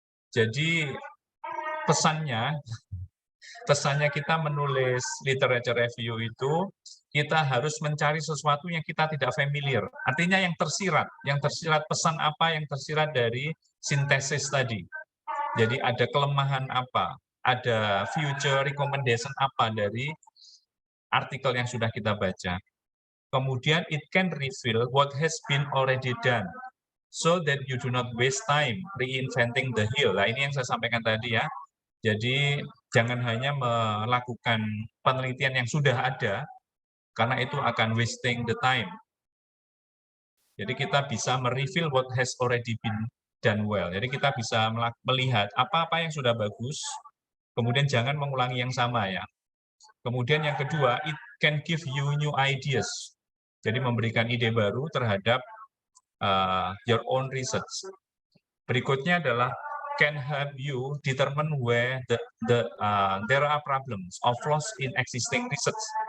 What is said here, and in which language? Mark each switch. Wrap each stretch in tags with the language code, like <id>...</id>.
<id>Jadi pesannya kita menulis literature review itu, kita harus mencari sesuatu yang kita tidak familiar. Artinya yang tersirat pesan apa yang tersirat dari sintesis tadi. Jadi ada kelemahan apa, ada</id> <en>future recommendation</en> <id>apa dari artikel yang sudah kita baca. Kemudian</id> <en>it can reveal what has been already done, so that you do not waste time reinventing the wheel.</en> <id>Nah, ini yang saya sampaikan tadi ya. Jadi jangan hanya melakukan penelitian yang sudah ada, karena itu akan</id> <en>wasting the time.</en> <id>Jadi kita bisa mereveal</id> <en>what has already been done well.</en> <id>Jadi kita bisa melihat apa-apa yang sudah bagus, kemudian jangan mengulangi yang sama ya. Kemudian yang kedua,</id> <en>it can give you new ideas.</en> <id>Jadi memberikan ide baru terhadap</id> <en>your own research.</en> <id>Berikutnya adalah</id> <en>can help you determine where there are problems or flaws in existing research.</en>